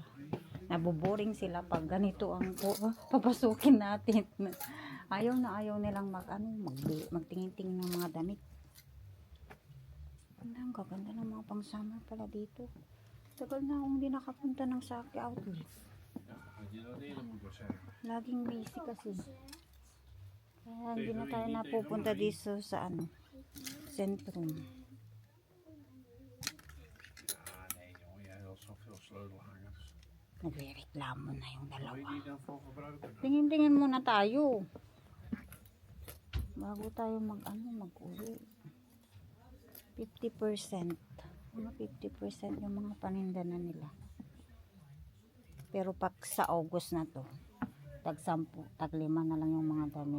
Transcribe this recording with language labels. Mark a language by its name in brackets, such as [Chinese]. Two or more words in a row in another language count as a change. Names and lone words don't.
[Filipino] Nabuboring sila pag ganito ang papasukin natin. Ayaw nilang magtingin-tingin ng mga damit. Ang gaganda ng mga pang-summer pala dito. Tagal na akong hindi nakapunta ng Saki Outlet. [Dutch] Ja, had je dat eerder moeten zeggen. [Filipino] Laging busy kasi. Kaya hindi na tayo napupunta dito sa sentrum. [Dutch] Ah, nee jongen, jij had zoveel sleutelhangers. [Filipino] Nagre-reklamo na yung [Dutch] Wil je [Filipino] dalawa. [Dutch] die dan voor gebruiken? [Filipino] Tingin-tingin muna tayo. Bago tayo mag-uwi. 50%. Mga 50% yung mga paninda na nila. Pero pag sa August na to, tag 10, tag 5 na lang yung mga damit.